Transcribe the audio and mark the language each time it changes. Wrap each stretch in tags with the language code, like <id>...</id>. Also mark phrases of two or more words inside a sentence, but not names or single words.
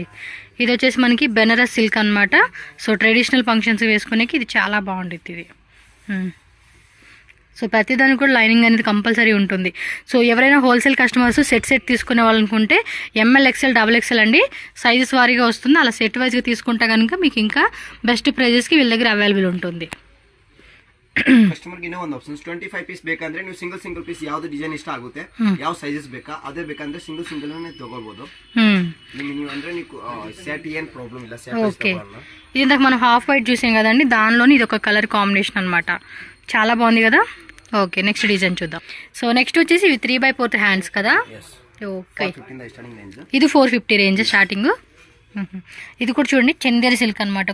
<te>ఇది వచ్చేసి మనకి బెనారస్ సిల్క్ అనమాట. సో</te> <en>traditional functions</en> <te>వేసుకునేకి ఇది చాలా బాగుంటుంది ఇది. సో ప్రతిదానికి కూడా లైనింగ్ అనేది కంపల్సరీ ఉంటుంది. సో ఎవరైనా</te> <en>wholesale customers set</en> <te>తీసుకునే వాళ్ళు అనుకుంటే ML XL XXL అండి, సైజెస్ వారీగా వస్తుంది. అలా సెట్ వైజ్గా తీసుకుంటే కనుక మీకు ఇంకా బెస్ట్ ప్రైజెస్కి వీళ్ళ దగ్గర అవైలబుల్ ఉంటుంది.</te> <kn>ಕಸ್ಟಮರ್ಗೆ ಇನ್ನೂ ಒಂದು ಆಪ್ಷನ್ಸ್ 25 ಪೀಸ್ ಬೇಕಂದ್ರೆ ನೀವು</kn> <en>single piece</en> <kn>ಯಾವ್ದು ಡಿಸೈನ್ ಇಷ್ಟ ಆಗುತ್ತೆ, ಯಾವ ಸೈಜಸ್ ಬೇಕಾ ಅದೇ ಬೇಕಂದ್ರೆ ಸಿಂಗಲ್ ತಗೋಬಹುದು. ನೀವು ಅಂದ್ರೆ ನೀವು ಸೆಟ್ ಏನ್ ಪ್ರಾಬ್ಲಮ್ ಇಲ್ಲ.</kn> <te>ఓకే ఇది ఇందాక మనం</te> <en>half white</en> <te>చూసాం కదండి, దానిలోని ఇది ఒక</te> <en>color combination</en> <te>అనమాట. చాలా బాగుంది కదా.</te> <en>okay next design</en> <te>చూద్దాం. సో నెక్స్ట్ వచ్చేసి ఇవి 3/4 హ్యాండ్స్ కదా. ఓకే,</te> <en>415 starting range.</en> <te>ఇది 450</te> <en>range starting.</en> <te>ఇది కూడా చూడండి చందేరి సిల్క్ అనమాట.</te>